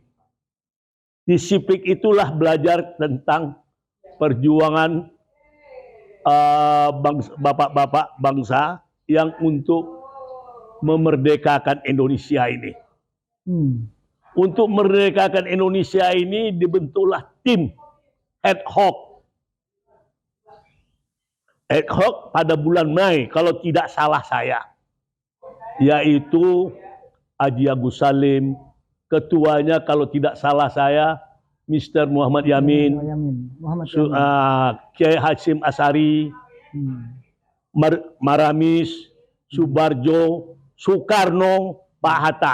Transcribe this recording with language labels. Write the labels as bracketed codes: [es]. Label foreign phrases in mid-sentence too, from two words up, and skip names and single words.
[id] Di civic itulah belajar tentang perjuangan bapak-bapak bangsa yang untuk memerdekakan Indonesia ini. Untuk memerdekakan Indonesia ini dibentuklah tim [la] ad hoc. Ad hoc [id] pada bulan Mei kalau tidak salah saya. Yaitu Haji Agus Salim, ketuanya kalau tidak salah saya Mr. Muhammad Yamin, Kiai Hashim Asari, Maramis, Subarjo, Soekarno, Pak Hatta.